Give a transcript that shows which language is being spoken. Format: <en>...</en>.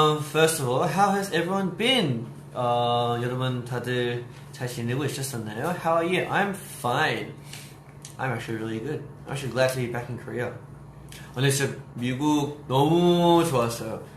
<en>First of all, how has everyone been?</en> <ko>여러분 다들 잘 지내고 있었나요?</ko> <en>How are you? I'm fine. I'm actually really good. I'm actually glad to be back in Korea.</en> <ko>오늘 진짜 미국 너무 좋았어요.</ko>